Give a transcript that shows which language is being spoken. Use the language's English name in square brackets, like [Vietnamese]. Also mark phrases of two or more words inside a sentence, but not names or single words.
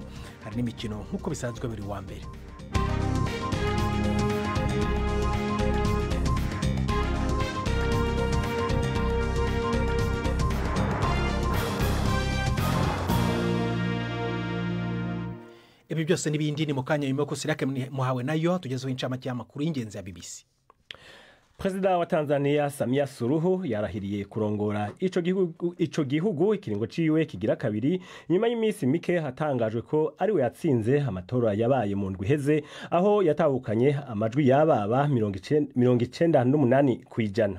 [Kinyarwanda] Hari n'imikino nk'uko bisanzwe buri wa mbere. Ibi byose n'ibindi ni mukanya nyuma ko Sirake muhawe nayo tugezeho incamake y'amakuru y'ingenzi ya BBC. [Rundi] Perezida wa Tanzania Samia Suluhu yarahiriye kurongora ico gihugu ikiringo ciwe kigira kabiri nyuma y'imisi mike hatangajwe ko ari we yatsinze amatora yabaye mu ndwi heze, aho yatahukanye amajwi y'ababa 98 kwijana.